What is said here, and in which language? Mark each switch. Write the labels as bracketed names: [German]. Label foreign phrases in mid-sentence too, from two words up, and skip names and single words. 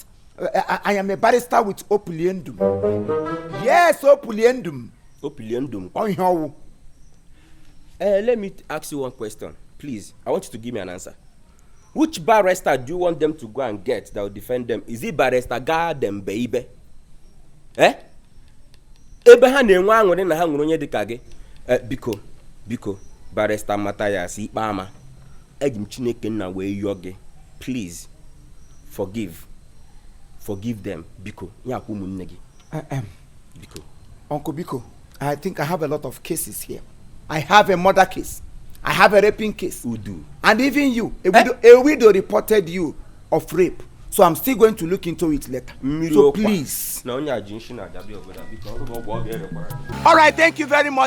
[English] I am a barrister with opuliendum. Yes, opuliendum. Opuliendum. On how? Let me ask you one question, please. I want you to give me an answer. Which barrister do you want them to go and get that will defend them? Is it barrister Garden, baby? [Igbo] Ebe ha na-enwe aṅụrị na ha nwere onye dịka gị. Biko, barrister Matthias Ikpeama. Eji m Chineke nna wee yọọ gị. [English] Please, forgive them. [Igbo] Biko, nyakwu ụmụnne gị. Biko. [English] Uncle Biko, I think I have a lot of cases here. I have a murder case. I have a raping case. Udu. And even you, a widow reported you of rape. So I'm still going to look into it later. So please. Alright, thank you very much.